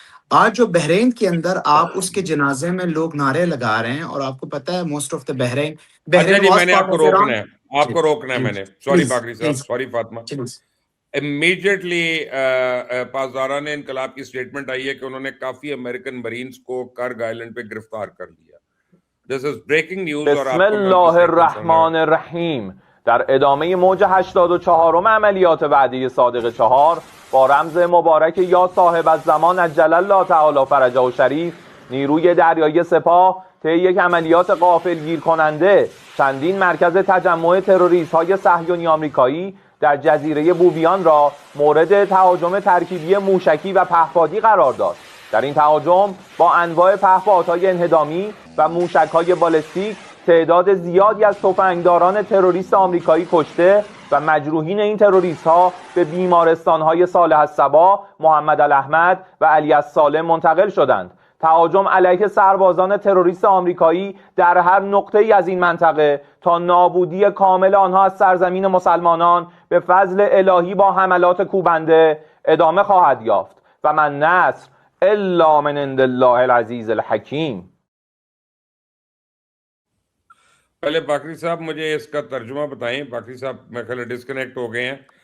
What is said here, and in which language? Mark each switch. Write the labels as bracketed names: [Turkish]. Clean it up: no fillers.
[Urdu] آج جو بحرین کے اندر آپ اس کے جنازے میں لوگ نعرے لگا رہے ہیں, اور آپ کو پتہ ہے [English] most of the [Urdu] بحرین اچھا جی, میں نے آپ کو روکنا ہے, آپ جی کو روکنا ہے میں نے. سوری باقری صاحب, please sorry Fatima. Please. Immediately پاسداران انقلاب کی سٹیٹمنٹ آئی ہے کہ انہوں نے کافی امریکن مرینز کو کرگ آئلینڈ پہ گرفتار کر لیا. [English] This is breaking news. [Arabic] بسم الله الرحمن الرحیم. [Persian] در ادامه موج 84م عملیات وعده صادق 4 با رمز مبارک یا صاحب الزمان عجل الله تعالی فرجه شریف نیروی دریایی سپاه طی یک عملیات غافلگیر کننده چندین مرکز تجمع تروریست‌های صهیونی آمریکایی در جزیره بوبیان را مورد تهاجم ترکیبی موشکی و پهپادی قرار داد. در این تهاجم با انواع پهپادهای انهدامی و موشک‌های بالستیک تعداد زیادی از تفنگداران تروریست آمریکایی کشته و مجروحین این تروریست‌ها به بیمارستان‌های صالح الصبا، محمد الاحمد و علی السالم منتقل شدند. تهاجم علیه سربازان تروریست آمریکایی در هر نقطه‌ای از این منطقه تا نابودی کامل آنها از سرزمین مسلمانان به فضل الهی با حملات کوبنده ادامه خواهد یافت [Arabic] و من نصر الا من عند الله العزیز الحکیم. [Urdu] پہلے باقری صاحب مجھے اس کا ترجمہ بتائیں. باقری صاحب میرے خیال ڈسکنیکٹ ہو گئے ہیں.